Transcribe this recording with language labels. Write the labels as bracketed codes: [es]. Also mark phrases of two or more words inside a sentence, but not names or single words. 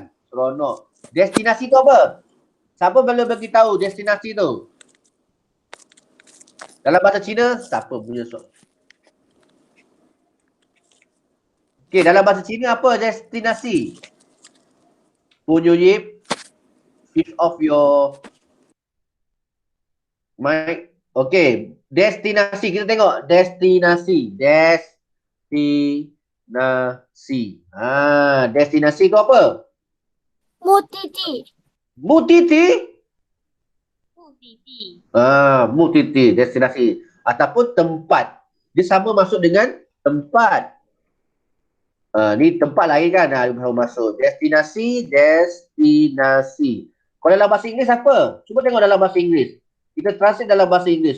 [ms] Seronok. Destinasi tu apa? Siapa boleh bagi tahu destinasi tu? Dalam bahasa Cina, siapa punya soal? Okey, dalam bahasa Cina apa destinasi? Punyip, [en] switch off your mic. [ms] Okey, destinasi. Kita tengok destinasi. Destinasi tu apa? [zh] 目的地 [ms] Mutiti? [zh] 目的地 [ms] Mutiti, destinasi. Ataupun tempat. Dia sama masuk dengan tempat. Ni tempat lain kan? Masuk. Destinasi. Kalau dalam bahasa Inggeris apa? Cuba tengok dalam bahasa Inggeris. Kita translate dalam bahasa Inggeris.